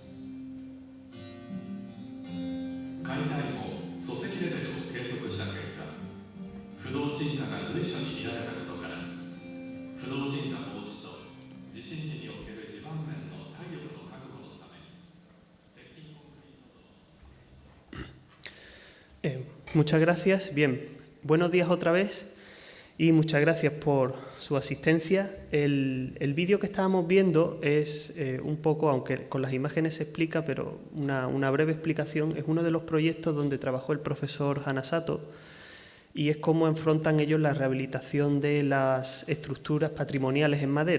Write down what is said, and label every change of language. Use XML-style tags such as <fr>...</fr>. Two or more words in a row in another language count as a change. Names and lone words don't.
<ja>解体後、礎石レベルを計測した結果、不動沈下が随所に見られたことから、不動沈下防止と地震時における地盤面の体力の確保のために、鉄筋コンクリートと。</ja> <es>Muchas gracias. Bien, buenos días otra vez y muchas gracias por su asistencia. El vídeo que estábamos viendo es un poco, aunque con las imágenes se explica, pero una breve explicación, es uno de los proyectos donde trabajó el profesor Hanazato y es cómo enfrentan ellos la rehabilitación de las estructuras patrimoniales en madera.</es>